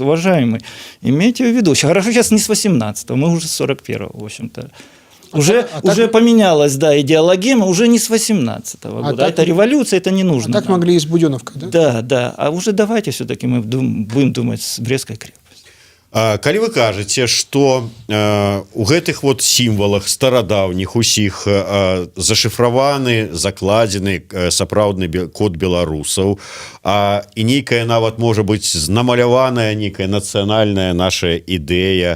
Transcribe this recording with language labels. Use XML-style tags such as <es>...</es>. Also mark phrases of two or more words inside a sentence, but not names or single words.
<ru>Уважаемый, имейте в виду. Хорошо, сейчас не с 18-го, мы уже с 41-го, в общем-то. Уже поменялась, да, идеологема, уже не с 18-го года. Так, это революция, это не нужно. А так нам. могли и с Буденовкой, да? Да, да. А уже давайте все-таки мы будем думать с Брестской крепостью.</ru> <be>Калі вы кажаце, што у гэтых вот сімвалах старадаўніх усіх зашыфраваны, закладзены сапраўдны код беларусаў, і нейкая нават можа быць намаляваная нейкая нацыянальная наша ідэя.</be>